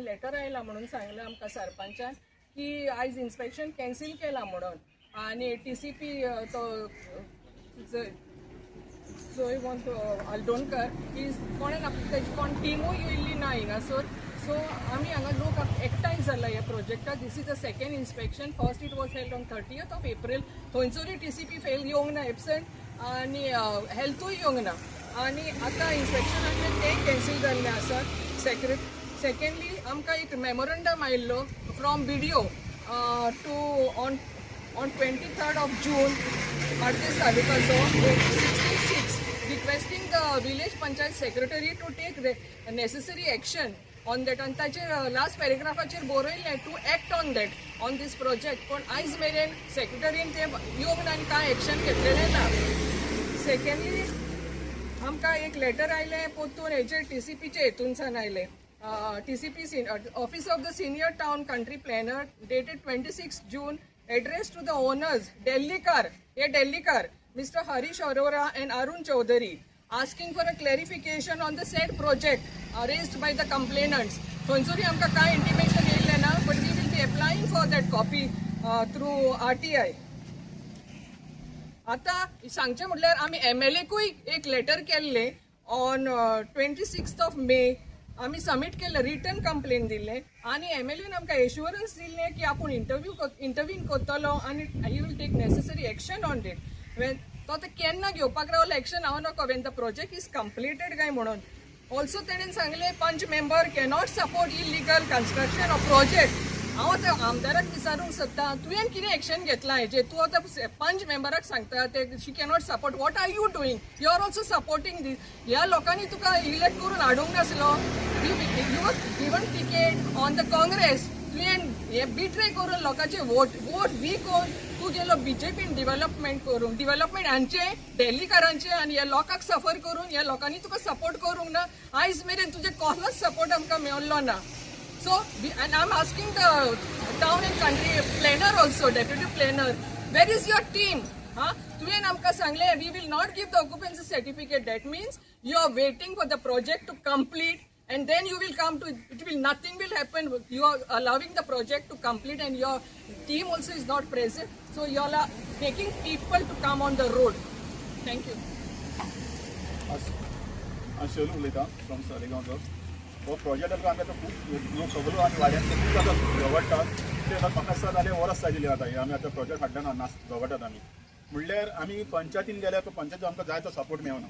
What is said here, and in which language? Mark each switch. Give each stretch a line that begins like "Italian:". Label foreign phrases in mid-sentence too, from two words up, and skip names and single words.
Konkani: लेटर आयला म्हणून सांगलें आमकां सरपंचान की आयज
English: inspection cancel
Konkani: केला म्हणून. आनी TCP तो जयवंत आल्दोणकर तेजी कोण टिमूय येयल्ली ना हिंगासर. सो आमी हांगा लोक एकठांय जाला ह्या प्रोजेक्टाक.
English: This is the second inspection. First it was held on 30th of April.
Konkani: थंयसरूय TCP फेल येवंक ना, एबसेंट, आनी हेल्थूय येवंक ना. आनी आतां इन्स्पेक्शन आसलें तें कॅन्सील जाल्लें आसा. सेकंडली आमकां एक मेमोरंडम आयिल्लो
English: from BDO to on 23rd of June Artis तालुकाचो 66 requesting the village panchayat secretary to take necessary action on that.
Konkani: आनी ताचेर लास्ट पॅरेग्राफाचेर बरयल्लें
English: to act on that on this project.
Konkani: पण आयज मेरेन सेक्रेटरीन ते येवंक ना आनी कांय एक्शन घेतलेलें ना. सेकंडली आमकां एक लेटर आयलें पोत्तून हेचेर TCPचे हेतूनसान आयलें.
English: TCP office of the senior town country planner dated 26 June, addressed to the owners Dellikar, Mr. Harish Arora and Arun Chaudhary, asking for a clarification on the said project raised by the complainants.
Konkani: थंयसरूय आमकां कांय इंटिमेशन येयल्लें ना,
English: but we will be applying for that copy through RTI.
Konkani: आतां सांगचें म्हटल्यार आमी MLAकूय एक लेटर केल्लें
English: on 26th of May.
Konkani: आमी सबमीट केल्लें,
English: written complaint
Konkani: दिल्लें, आनी MLAन आमकां एश्युरन्स दिल्लें की आपूण इंटरव्यू करतलो आनी
English: he will take necessary action on it.
Konkani: तो आतां केन्ना घेवपाक रावलो एक्शन हांव नको,
English: when the project is completed
Konkani: काय म्हणून.
English: ऑल्सो
Konkani: तेणेन सांगलें
English: panch member cannot support illegal construction of project.
Konkani: हांव आतां आमदाराक विचारूंक सोदतां, तुवें कितें एक्शन घेतलां हेजेर? तूं आतां पंच मेंबराक सांगता ते
English: she cannot support. What are you doing? You are also supporting this.
Konkani: ह्या लोकांनी तुका इलेक्ट करून हाडूंक नासलो.
English: you given ticket on the Congress.
Konkani: तुवें हे बिट्रे करून लोकांचे वोट वीक कोरून तूं गेलो BJPन डेव्हलपमेंट हांचे डेल्लीकारांचे, आनी ह्या लोकांक सफर करून ह्या लोकांनी तुका सपोर्ट करूंक ना. आयज मेरेन तुजे कसलोच सपोर्ट आमकां मेळ्ळो ना.
English: So, and I'm asking the town and country planner also, deputy planner, where is your team?
Konkani: तुवें आमकां सांगलें
English: we will not give the occupancy certificate. That means you are waiting for the project to complete and then you will come to it. Nothing will happen. You are allowing the project to complete and your team also is not present. So you all are making people to come on the road. Thank you.
Konkani: शेलू उलयतां फ्रॉम सालेगांव. हो प्रोजेक्ट आमकां आतां खूब सगळो आनी वाड्यांतले खूब आतां झगडटात. ते आतां म्हाका दिसता जालें वरस जालेली आतां आमी आतां प्रोजेक्ट हाडटना झगडटात आमी. म्हणल्यार आमी पंचायतीन गेल्यार तो पंचायतीन आमकां जाय तो सपोर्ट मेळना.